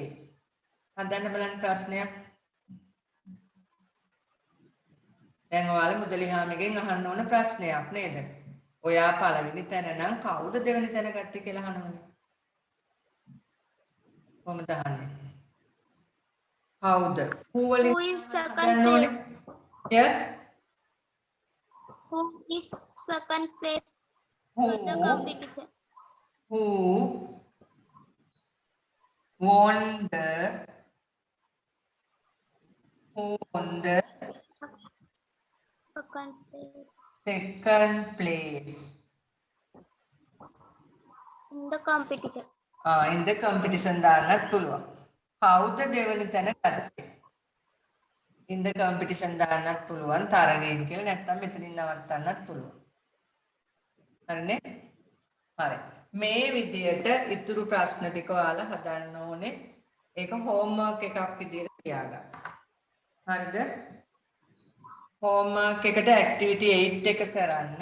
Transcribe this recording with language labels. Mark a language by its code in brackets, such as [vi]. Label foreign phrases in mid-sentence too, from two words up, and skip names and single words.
[si] හදන්න බලන්න ප්‍රශ්නයක්. දැන් ඔයාලා මුදලිහාමිගෙන් අහන්න ඕන ප්‍රශ්නයක් නේද? ඔයා පළවෙනි තැන නම් කවුද දෙවෙනි තැන ගත්තේ කියලා අහනවනේ. කොහොමද අහන්නේ? කවුද? who වලින් [en] who is second [si] ගන්න ඕනේ. [en] place? yes Who is second place who in the competition? who won the second place in the competition. in the competition [si] දාන්නත් පුළුවන්. කවුද දෙවෙනි තැන ගත්තේ? [en] in the competition [si] දාන්නත් පුළුවන් තරගයෙන් කියලා නැත්නම් මෙතනින් නවත්තන්නත් පුළුවන්. හරිනේ? හරි. මේ විදියට ඉතුරු ප්‍රශ්න ටික ඔයාලා හදන්න ඕනේ. ඒක homework එකක් විදියට තියාගන්න. හරිද? homework එකට activity 8 එක කරන්න.